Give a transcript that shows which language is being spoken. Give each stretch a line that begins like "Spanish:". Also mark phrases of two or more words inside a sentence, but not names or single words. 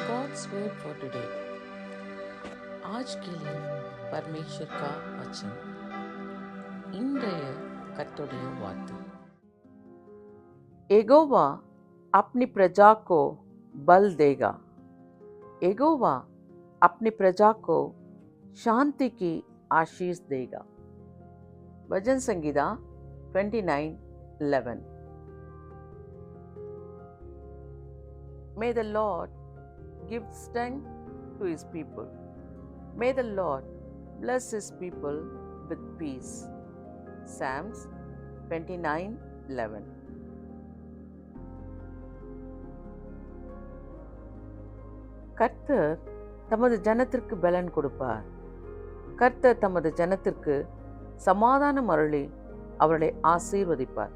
English: God's word for today.
Hindi: आज के लिए परमेश्वर का वचन
Tamil: இன்றைய கர்த்தருடைய வார்த்தை.
Hindi: यहोवा अपनी प्रजा को बल देगा. यहोवा अपनी प्रजा को शांति की आशीष देगा. भजन संगीता 29:11.
English: May the Lord give strength to his people. May the Lord bless his people with peace. Psalms 29:11.
Tamil: கர்த்தர் தமது ஜனத்திற்கு பலன் கொடுப்பார். கர்த்தர் தமது ஜனத்திற்கு சமாதானம் அருளி அவர்களை ஆசீர்வதிப்பார்.